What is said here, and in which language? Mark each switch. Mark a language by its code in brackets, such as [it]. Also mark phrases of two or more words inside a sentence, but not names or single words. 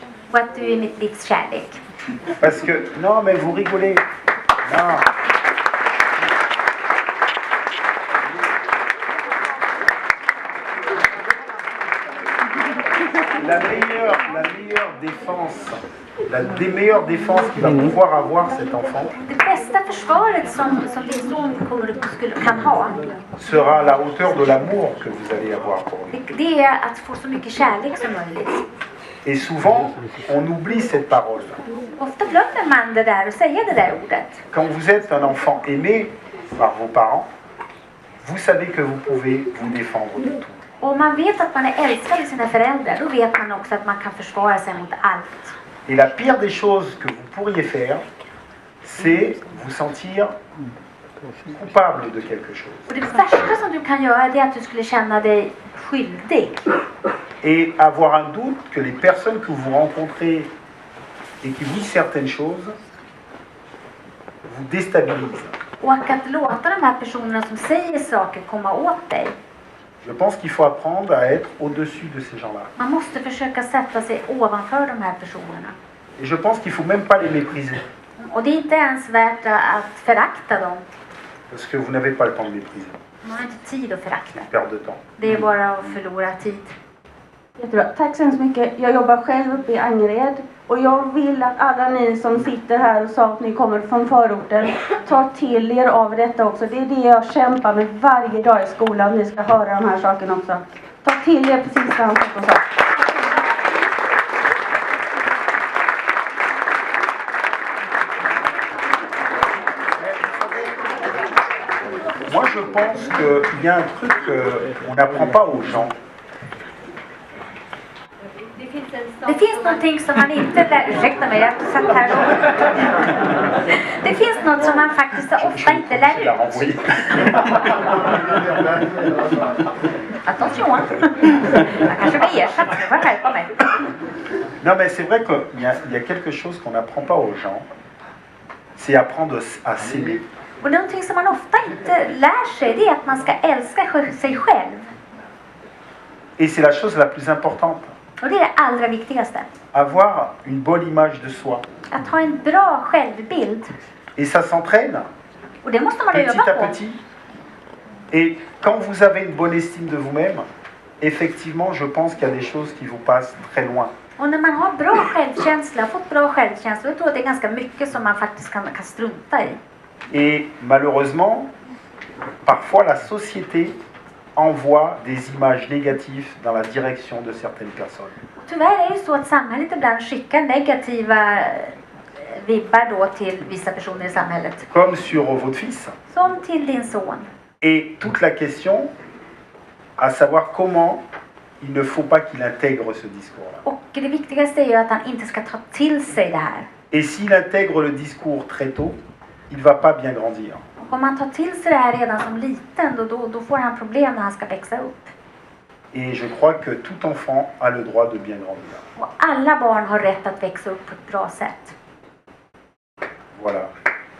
[sv] Och att du är mitt livs kärlek. [fr] Parce que, non mais vous rigolez. Non. La meilleure défense, des meilleures défenses qu'il va pouvoir avoir cet enfant [sv] Det bästa försvaret som din son kan ha, [fr] sera à la hauteur de l'amour que vous allez avoir pour lui. [sv] det är att få så mycket kärlek som möjligt. [fr] Et souvent, on oublie cette parole. [sv] Ofta glömmer man det där och säga det där ordet. [fr] Quand vous êtes un enfant aimé par vos parents, vous savez que vous pouvez vous défendre de tout. [sv] Och om man vet att man är älskad av sina föräldrar, då vet man också att man kan försvara sig mot allt. [fr] Et la pire des choses que vous pourriez faire, c'est vous sentir coupable de quelque chose. [sv] Och det värsta som du kan göra, det är att du skulle känna dig skyldig. [fr] Et avoir un doute que les personnes que vous rencontrez et qui disent certaines choses vous déstabilisent. [sv] Och att låta de här personerna som säger saker komma åt dig. [fr] Je pense qu'il faut apprendre à être au-dessus de ces gens-là. [sv] Man måste försöka sätta sig ovanför de här personerna. [fr] Et je pense qu'il ne faut même pas les mépriser. [sv] Och det är inte ens värt att förakta dem. [fr] Parce que vous n'avez pas le temps de mépriser. [sv] Man har inte tid att förakta. [fr] Perte de temps. [sv] Det är bara att förlora tid. Jättebra. Tack så hemskt mycket. Jag jobbar själv uppe i Angered och jag vill att alla ni som sitter här och sa att ni kommer från förorten tar till er av detta också. Det är det jag kämpar med varje dag i skolan. Ni ska höra de här sakerna också. Ta till er precis det han sa. [fr] Moi, je pense qu'il y a un truc qu'on n'apprend pas aux gens. [sv] Det finns någonting som man inte lär... Ursäkta mig, jag satt här och... Det finns något som man faktiskt ofta inte lär ut. [fr] Attention. [sv] Jag kanske blir ersatt, så jag får skärpa mig. [fr] Non, mais c'est vrai qu'il y a quelque chose qu'on n'apprend pas aux gens. C'est apprendre à s'aimer. [sv] Och någonting som man ofta inte lär sig, det är att man ska älska sig själv. [fr] Et c'est la chose la plus importante. [sv] Och det är det allra viktigaste. [fr] Avoir une bonne image de soi. [sv] Att ha en bra självbild. [fr] Et ça s'entraîne [sv] Och det måste man [fr] petit [sv] öva [fr] à [sv] på. [fr] petit. Et quand vous avez une bonne estime de vous-même, effectivement, je pense qu'il y a des choses qui vous passent très loin. [sv] Och när man har bra självkänsla, fått bra självkänsla, då tror jag det är ganska mycket som man faktiskt kan strunta i. [fr] Et malheureusement, parfois la société envoie des images négatives dans la direction de certaines personnes. [sv] Tyvärr är det så att samhället ibland skickar negativa vibbar då till vissa personer i samhället. [fr] Comme sur votre fils. [sv] Som till din son. [fr] Et toute la question, à savoir comment il ne faut pas qu'il intègre ce discours-là. [sv] Och det viktigaste är ju att han inte ska ta till sig det här. [fr] Et s'il intègre le discours très tôt, il ne va pas bien grandir. [sv] Om man tar till sig det här redan som liten, då får han problem när han ska växa upp. [fr] Et je crois que tout enfant a le droit de bien grandir. [sv] Och alla barn har rätt att växa upp på ett bra sätt. [fr] Voilà.